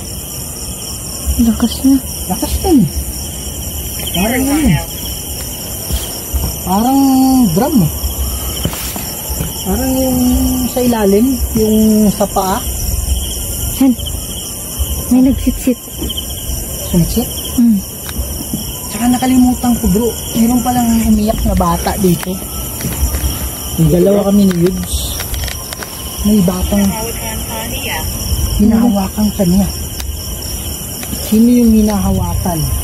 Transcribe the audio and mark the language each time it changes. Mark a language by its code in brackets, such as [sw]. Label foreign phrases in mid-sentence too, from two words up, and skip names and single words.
[tl] Lakas na. Lakas yan. Parang ano? Parang drum eh. Parang yung sa ilalim, yung sa paa. Yan. May nagsit-sit. Sumitsit. Tsaka nakalimutan ko bro, meron palang umiyak na bata dito. Yung dalawa kami ni Yudes. May batang hinahawakan kanya. Sino yung hinahawakan?